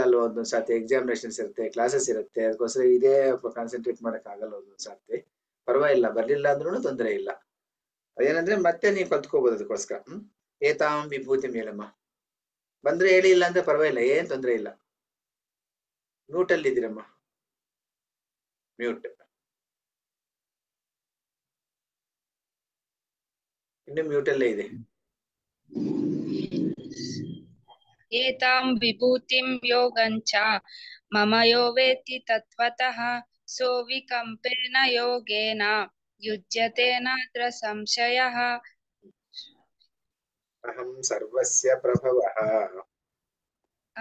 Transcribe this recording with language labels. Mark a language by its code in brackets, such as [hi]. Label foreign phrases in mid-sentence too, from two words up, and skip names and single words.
[kn] ಅಲ್ವಾ ಒಂದೊಂದ್ ಸರ್ತಿ ಎಕ್ಸಾಮಿನೇಷನ್ಸ್ ಇರುತ್ತೆ ಕ್ಲಾಸಸ್ ಇರುತ್ತೆ ಅದಕ್ಕೋಸ್ಕರ ಇದೇ ಕಾನ್ಸಂಟ್ರೇಟ್ ಮಾಡಕ್ ಆಗಲ್ಲ ಒಂದೊಂದ್ ಸರ್ತಿ ಪರವಾಗಿಲ್ಲ ಬರ್ಲಿಲ್ಲ ಅಂದ್ರೂ ತೊಂದರೆ ಇಲ್ಲ ಅದೇನಂದ್ರೆ ಮತ್ತೆ ನೀವು ಕಲ್ತ್ಕೋಬಹುದು ಅದಕ್ಕೋಸ್ಕರ [sa] ಏತಾಂ ವಿಭೂತಿ [kn] ಮೇಲಮ್ಮ ಬಂದ್ರೆ ಹೇಳಿ ಇಲ್ಲ ಅಂದ್ರೆ ಪರವಾಗಿಲ್ಲ ಏನ್ ತೊಂದರೆ ಇಲ್ಲ ಮ್ಯೂಟ್ ಅಲ್ಲಿ ಇದ್ದೀರಮ್ಮ ಮ್ಯೂಟ್ ಇನ್ನು ಮ್ಯೂಟ್ ಅಲ್ಲೇ ಇದೆ [sa] एतां विभूतिं योगञ्च मम यो वेत्ति तत्त्वतः सो विकम्पेन योगेन युज्यते नात्र संशयः अहं सर्वस्य प्रभवः